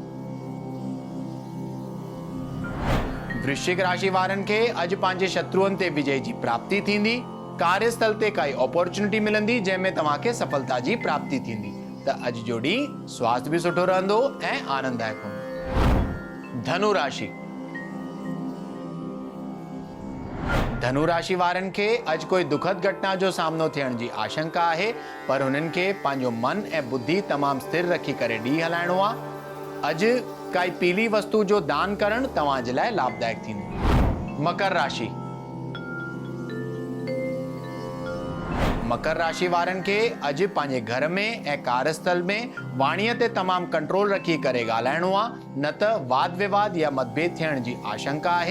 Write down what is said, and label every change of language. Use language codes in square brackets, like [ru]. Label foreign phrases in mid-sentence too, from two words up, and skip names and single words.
[sd] वृश्चिक राशि वारनि खे अॼु पंहिंजे शत्रुअनि ते विजय जी प्राप्ति थींदी। कार्यस्थल ते काई अपॉर्चुनिटी मिलंदी जंहिंमें तव्हांखे सफलता जी प्राप्ति थींदी, त अॼु जो ॾींहुं स्वास्थ्य भी सुठो रहंदो ऐं आनंददायक हूंदो। धनु राशि। धनु राशि वारनि खे अॼु कोई दुखद घटना जो सामनो थियण जी आशंका आहे, पर हुननि खे पंहिंजो मन ऐं बुद्धि तमामु स्थिर रखी करे ॾींहुं हलाइणो आहे। अॼु काई पीली वस्तु जो दान करणु तव्हां जे लाइ लाभदायक थींदो। मकर राशि। मकर राशि वारनि खे अॼु पंहिंजे घर में ऐं कार्यस्थल में वाणीअ ते तमामु कंट्रोल रखी करे ॻाल्हाइणो आहे, न त वाद विवाद या मतभेद थियण जी आशंका आहे।